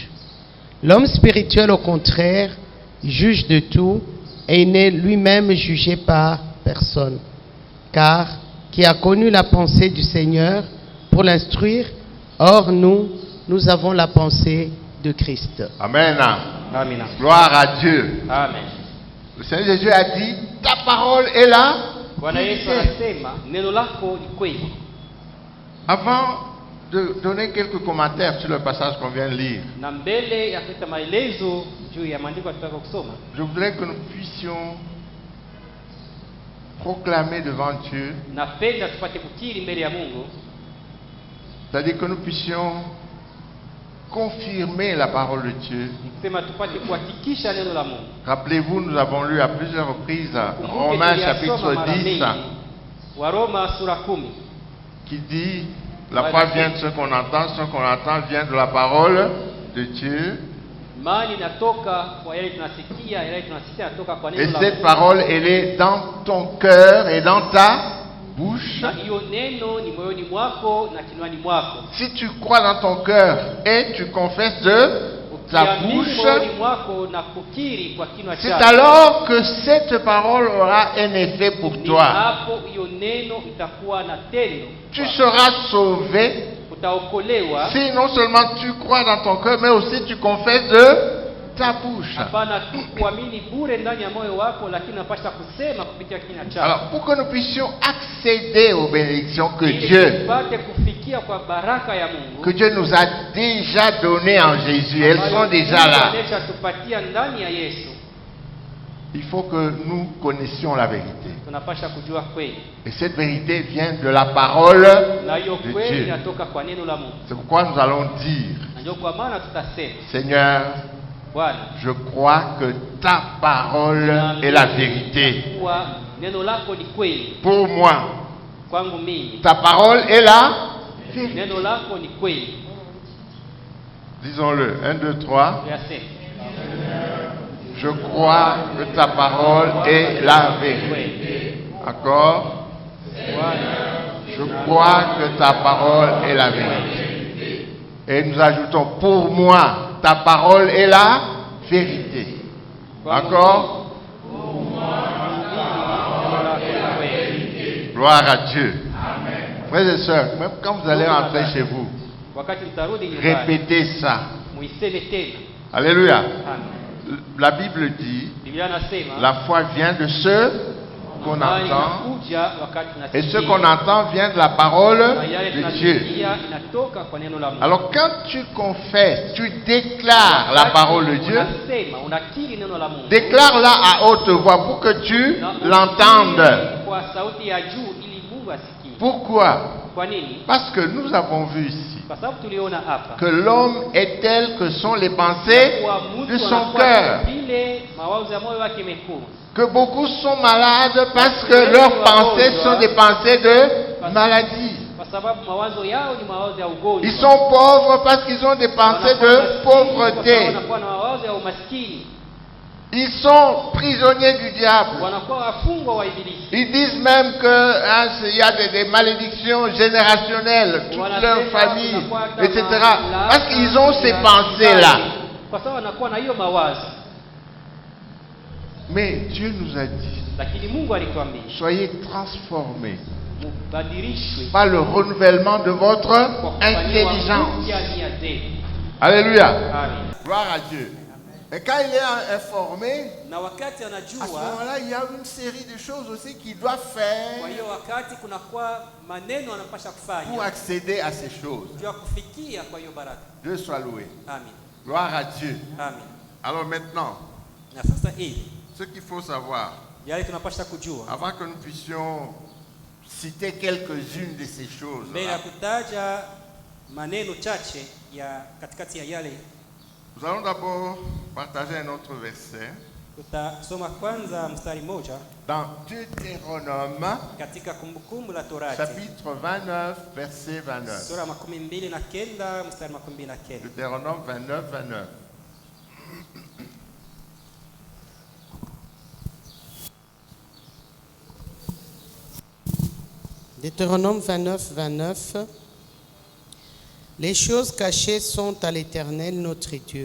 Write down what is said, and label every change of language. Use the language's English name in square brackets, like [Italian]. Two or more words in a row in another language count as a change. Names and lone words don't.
[French] L'homme spirituel, au contraire, juge de tout, et il n'est lui-même jugé par personne. Car qui a connu la pensée du Seigneur pour l'instruire, or nous avons la pensée de Christ. Amen. [Swahili] Amina. [French] Gloire à Dieu. Amen. Le Seigneur Jésus a dit, ta parole est là. [Swahili] Bwana Yesu anasema neno lako ni kweli. [French] Avant de donner quelques commentaires sur le passage qu'on vient de lire, [Swahili] Na mbele ya kuleta maelezo juu ya maandiko tutaka kusoma, [French] je voudrais que nous puissions proclamer devant Dieu, [Swahili] napenda tupate kukiri mbele ya Mungu, [French] c'est-à-dire que nous puissions confirmer la parole de Dieu. [Swahili] nikisema tupate kuhakikisha neno la Mungu. [French] Rappelez-vous, nous avons lu à plusieurs reprises [Swahili] Kumbuke [French] Romains [Swahili] tuliyasoma [French] chapitre [Swahili] mara 10 mengi, Waroma sura 10, [French] qui dit la foi vient de ce qu'on entend vient de la parole de Dieu. [Swahili] imani inatoka kwa yale tunasikia, yale tunasikia yanatoka kwa [French] Et [Swahili] neno la [French] cette [Swahili] Mungu. [French] parole, elle est dans ton cœur et dans ta bouche. [Swahili] Na hiyo neno ni moyoni mwako na kinywani mwako. [French] Si tu crois dans ton cœur et tu confesses de ta [Swahili] Ukiamini [French] bouche, [Swahili] moyoni mwako na kukiri kwa kinywa [French] c'est [Swahili] chako, [French] alors que cette parole aura un effet pour [Swahili] ni [French] toi. [Swahili] hapo hiyo neno itakuwa na tendo. [French] Tu seras sauvé [Swahili] Utaokolewa. [French] si non seulement tu crois dans ton cœur, mais aussi tu confesses de ta bouche. [Swahili] Hapana tu kuamini bure ndani ya moyo wako, lakini unapaswa kusema kupitia kinywa chako. [French] Alors, pour que nous puissions accéder aux bénédictions que [Swahili] Ili [French] Dieu [Swahili] tupate kufikia kwa baraka ya Mungu, [French] que Dieu nous a déjà données en Jésus, elles [Swahili] ambayo [French] sont déjà [Swahili] Mungu [French] là. [Swahili] ameshatupatia ndani ya Yesu, [French] Il faut que nous connaissions la vérité. [Swahili] tunapaswa kujua kweli, [French] Et cette vérité vient de la parole [Swahili] na hiyo [French] de [Swahili] kweli [French] Dieu. [Swahili] inatoka kwa neno la Mungu. [French] C'est pourquoi nous allons dire, [Swahili] Na ndio kwa maana tutasema, [French] Seigneur, [Swahili] Bwana, [French] je crois que ta parole est la vérité. [Swahili] kuwa neno lako ni kweli [French] Pour moi, [Swahili] kwangu mimi, [French] ta parole est la vérité. [Swahili] neno lako ni kweli. [French] Disons-le, 1, 2, 3. [Swahili] Tuyaseme, [French] Je crois que ta parole est la vérité. [Swahili] kweli. [French] Encore. [Swahili] Bwana, [French] Je crois que ta parole est la vérité. Et nous ajoutons, pour moi, ta parole est la vérité. Encore. Gloire à Dieu. Frères et sœurs, même quand vous allez rentrer chez vous, [Swahili] wakati mtarudi nyumbani, [French] répétez ça. [Swahili] muiseme tena. [French] Alléluia. Amen. La Bible dit, [Swahili] Biblia inasema [French] la foi vient de ce qu'on [Swahili] imani [French] entend. [Swahili] inakuja wakati [French] Et [Swahili] tunasikia. [French] ce qu'on entend vient de la parole [Swahili] Na yale [French] de Dieu. [Swahili] tunasikia inatoka kwa neno la Mungu. [French] Alors quand tu confesses, tu déclares la parole de Dieu, [Swahili] Unasema, unakiri neno la Mungu. [French] déclare-la à haute voix pour que tu [Swahili] Na [French] l'entendes. [Swahili] ukiri kwa sauti ya juu ili Mungu asikie. [French] Pourquoi? [Swahili] Kwa nini? [French] Parce que nous avons vu ici [Swahili] Kwa sababu tuliona hapa [French] que l'homme est tel que sont les pensées [Swahili] kwa [French] de [Swahili] mtu [French] son [Swahili] anakuwa [French] cœur. [Swahili] vile mawazo ya moyo wake imekuwa. [French] Que beaucoup sont malades parce que leurs pensées sont des pensées de maladie. [Swahili] Kwa sababu mawazo yao ni mawazo ya ugonjwa. [French] Ils sont pauvres parce qu'ils ont des pensées [Swahili] Wanakuwa [French] de [Swahili] maskini kwa sababu [French] pauvreté. [Swahili] wanakuwa na mawazo ya umaskini. [French] Ils sont prisonniers du diable. [Swahili] Wanakuwa wafungwa wa ibilisi. [French] Ils disent même qu'il y a des malédictions générationnelles, toute leur [Swahili] Wanasema [French] famille, [Swahili] kunakuwa hata [French] etc. [Swahili] laana [French] Parce qu'ils ont ces [Swahili] ya [French] pensées-là. [Swahili] kizazi. Kwa sababu wanakuwa na hiyo mawazo. [French] Mais Dieu nous a dit, [Swahili] Lakini Mungu alituambia [French] soyez transformés [Swahili] mubadilishwe [French] par le renouvellement de votre [Swahili] kwa kufanyiwa [French] intelligence. [Swahili] upya nia zenu. [French] Alléluia. Amen. Gloire à Dieu. Et quand il est informé, [Swahili] Na wakati [French] à ce [Swahili] anajua, [French] moment-là, il y a une série de choses aussi qu'il doit faire [Swahili] kwa hiyo wakati kunakuwa maneno anapasha [French] pour [Swahili] kufanya [French] accéder à ces choses. [Swahili] juu ya kufikia kwa hiyo baraka. [French] Dieu soit loué. Amen. Gloire à Dieu. Amen. Alors maintenant, [Swahili] Na sasa hivi [French] ce qu'il faut savoir, [Swahili] yale tunapasha kujua [French] avant que nous puissions citer quelques-unes de ces choses. [Swahili] Mbele ya kutaja maneno chache ya katikati ya yale, [French] Nous allons d'abord partager un autre verset [Swahili] tutasoma kwanza mstari moja [French] dans Deutéronome [Swahili] katika Kumbukumbu la Torati [French] chapitre 29 verset 29. [Swahili] sura 29 mstari 29. [French] Deutéronome 29 29. Deutéronome 29, 29. Les choses cachées sont à l'Éternel notre Dieu.